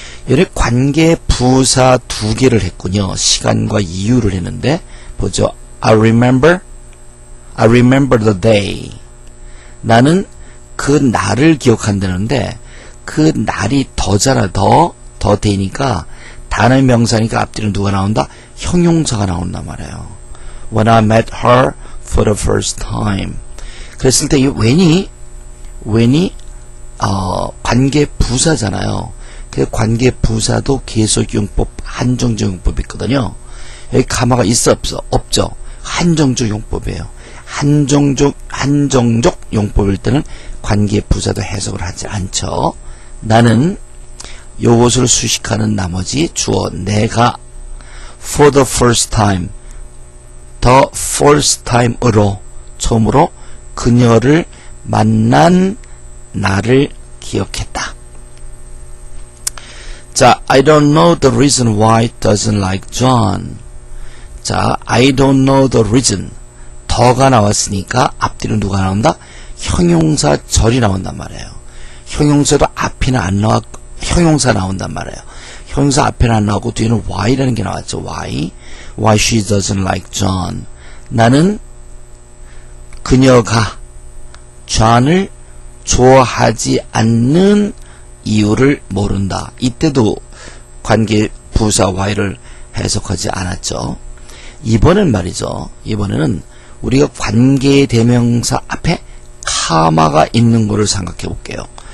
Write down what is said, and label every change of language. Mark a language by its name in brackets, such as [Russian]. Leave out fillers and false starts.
[Korean] 얘를 관계 부사 두 개를 했군요. 시간과 이유를 했는데 보죠. [English] I remember the day. [Korean] 나는 그 날을 기억한다는데 그 날이 더잖아. 더 되니까 단어 명사니까 앞뒤로 누가 나온다? 형용사가 나온단 말이에요. [English] When I met her for the first time. [Korean] 그랬을 때 이 when이 관계 부사잖아요. 그 관계 부사도 계속용법, 한정적 용법이 있거든요. 여기 가마가 있어 없어? 없죠. 한정적 용법이에요. 한정적 용법일 때는 관계 부사도 해석을 하지 않죠. 나는 요것을 수식하는 나머지 주어 내가 [English] for the first time, the first time [Korean] 으로 처음으로 그녀를 만난 나를 기억했다. [English] 자, I don't know the reason why it doesn't like John. 자, I don't know the reason. [Korean] 더가 나왔으니까 앞뒤로 누가 나온다? 형용사절이 나온단 말이에요. 형용사도 앞에는 안 나왔고 형용사 나온단 말이에요. 형용사 앞에는 안 나오고 뒤에는 why라는 게 나왔죠. [English] why she doesn't like John. [Korean] 나는 그녀가 John을 좋아하지 않는 이유를 모른다. 이때도 관계 부사 why를 해석하지 않았죠. 이번엔 말이죠. 이번에는 우리가 관계 대명사 앞에 카마가 있는 거를 생각해 볼게요.